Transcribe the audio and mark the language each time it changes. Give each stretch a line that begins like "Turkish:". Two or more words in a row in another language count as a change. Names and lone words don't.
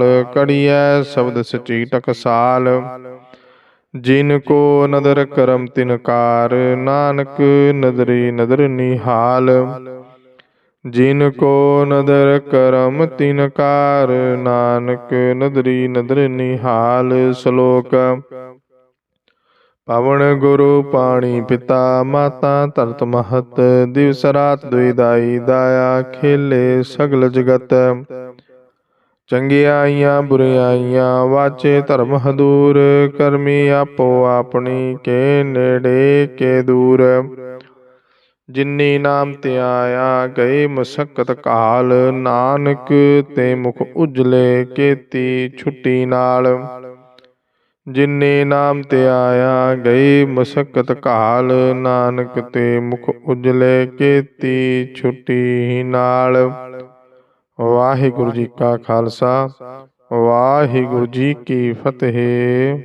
Punjabi: ਕੜੀਆ ਸ਼ਬਦ ਸਚੀ ਟਕਸਾਲ, ਜਿਨਕੋ ਨਦਰ ਕਰਮ ਤਿਨਕਾਰ। ਨਾਨਕ ਨਦਰੀ ਨਦਰ ਨਿਹਾਲ, ਜਿਨਕੋ ਨਦਰ ਕਰਮ ਤਿਨਕਾਰ। ਨਾਨਕ ਨਦਰੀ ਨਦਰ ਨਿਹਾਲ। ਸਲੋਕ ਪਵਨ ਗੁਰੂ ਪਾਣੀ ਪਿਤਾ, ਮਾਤਾ ਤਰਤ ਮਹਤ। ਦਿਵਸ ਰਾਤ ਦੁਈਦਾਈ ਦਾਇਆ, ਖੇਲੇ ਸਗਲ ਜਗਤ। ਚੰਗਿਆਈਆਂ ਬੁਰਿਆਈਆਂ, ਵਾਚੇ ਧਰਮ ਹਦੂਰ। ਕਰਮੀ ਆਪੋ ਆਪਨੀ, ਕੇ ਨੇੜੇ ਕੇ ਦੂਰ। ਜਿੰਨੀ ਨਾਮ ਤੇ ਆਇਆ, ਗਏ ਮਸ਼ੱਕਤ ਕਾਲ। ਨਾਨਕ ਤੇ ਮੁਖ ਉਜਲੇ, ਕੇਤੀ ਛੁੱਟੀ ਨਾਲ। ਜਿੰਨੇ ਨਾਮ ਤੇ ਆਇਆ, ਗਏ ਮਸ਼ੱਕਤ ਕਾਲ। ਨਾਨਕ ਤੇ ਮੁਖ ਉਜਲੇ, ਕੇਤੀ ਛੁੱਟੀ ਨਾਲ। ਵਾਹਿਗੁਰੂ ਜੀ ਕਾ ਖ਼ਾਲਸਾ, ਵਾਹਿਗੁਰੂ ਜੀ ਕੀ ਫ਼ਤਹਿ।